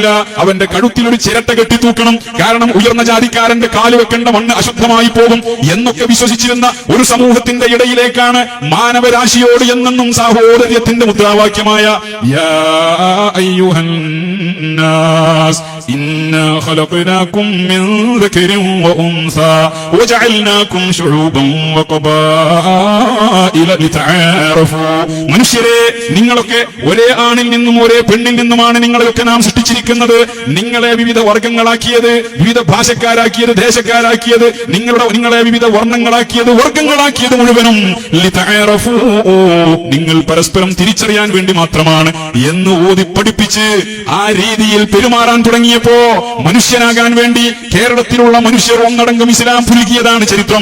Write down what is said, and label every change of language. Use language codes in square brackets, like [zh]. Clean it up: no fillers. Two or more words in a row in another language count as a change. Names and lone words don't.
[ml] അവന്റെ കഴുത്തിൽ ഒരു ചിരട്ട കെട്ടി തൂക്കണം, കാരണം ഉയർന്ന ജാതിക്കാരന്റെ കാല് വെക്കേണ്ട മണ്ണ് അശുദ്ധമായി പോകും എന്നൊക്കെ വിശ്വസിച്ചിരുന്ന ഒരു സമൂഹത്തിന്റെ ഇടയിലേക്കാണ് മാനവരാശിയോട് എന്നെന്നും സാഹോദര്യത്തിന്റെ മുദ്രാവാക്യമായ [ar] يا أيها الناس إنا خلقناكم من ذكر وأنثى وجعلناكم شعوبا وقبائل لتعارفوا. [ml] മനുഷ്യരെ, നിങ്ങളൊക്കെ ഒരേ ആണിൽ നിന്നും ഒരേ പെണ്ണിൽ നിന്നുമാണ് നിങ്ങളെയൊക്കെ നാം സൃഷ്ടിച്ചിരിക്കുന്നത്. നിങ്ങളെ വിവിധ വർഗങ്ങളാക്കിയത്, വിവിധ ഭാഷക്കാരാക്കിയത്, ദേശക്കാരാക്കിയത്, നിങ്ങളെ വിവിധ വർണ്ണങ്ങളാക്കിയത്, വർഗങ്ങളാക്കിയത് മുഴുവനും ലിതഅറഫൂ, നിങ്ങൾ പരസ്പരം തിരിച്ചറിയാൻ വേണ്ടി മാത്രമാണ് എന്ന് ഓതി പഠിപ്പിച്ച് ആ രീതിയിൽ പെരുമാറാൻ തുടങ്ങിയപ്പോ മനുഷ്യനാകാൻ വേണ്ടി കേരളത്തിലുള്ള മനുഷ്യർ ഒന്നടങ്കം ഇസ്ലാം പുൽകിയതാണ് ചരിത്രം.